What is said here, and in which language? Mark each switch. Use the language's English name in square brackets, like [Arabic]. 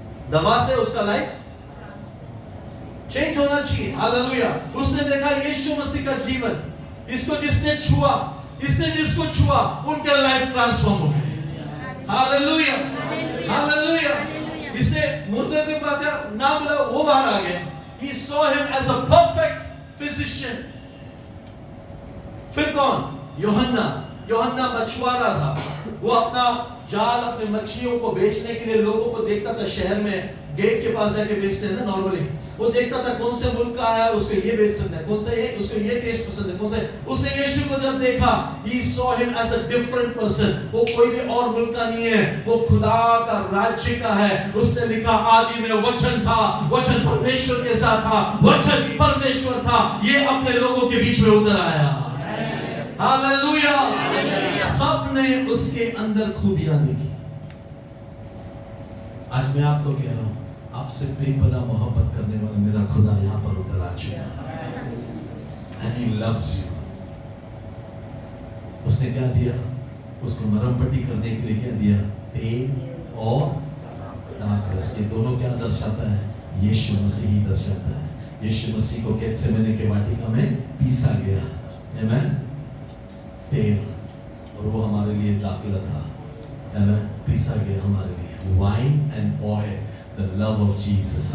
[Hindi] दवा से उसका लाइफ चेंज होना चाहिए। हालेलुया। उसने देखा यीशु मसीह का जीवन, इसको जिसने छुआ, इसने जिसको छुआ, उनका लाइफ ट्रांसफॉर्म हो गया। Hallelujah, hallelujah. इसे मुर्दे के पास ना बोला, वो बाहर आ गया। [English] He saw him as a perfect physician. [Hindi] फिर कौन? यूहन्ना। यूहन्ना मछुआरा था। वो अपना जाल, अपने मछलियों को बेचने के लिए लोगों को देखता था। शहर में गेट के पास जाके बेचते हैं ना नॉर्मली। वो देखता था कौन से मुल्क का आया, उसको ये बेच सकता है, कौन सा ये, उसको ये टेस्ट पसंद है, कौन सा। उसने यीशु को जब देखा, [English] he saw him as a different person. [Hindi] वो कोई भी और मुल्क का नहीं है, वो खुदा का राज्य का है। उसने लिखा आदि में वचन था, वचन परमेश्वर के साथ था, वचन परमेश्वर था। ये अपने लोगों के बीच में उतर आया। हालेलुया। सबने उसके अंदर खूबियां देखी। आज मैं आपको कह रहा हूं, आपसे बेपनाह मोहब्बत करने वाला मेरा खुदा यहां पर उतर आ चुका है। [English] And he loves you. [Hindi] उसने क्या दिया? उसको मरहम पट्टी करने के लिए क्या दिया? तेल और दाखरस। ये दोनों क्या दर्शाता है? यीशु मसीह ही दर्शाता है। यीशु मसीह को गेत्सेमने के वाटिका में पीसा गया। आमीन। तेल, और वो हमारे लिए दाखिला था। आमीन। पीसा गया हमारे लिए। [English] Wine and oil, the love of Jesus.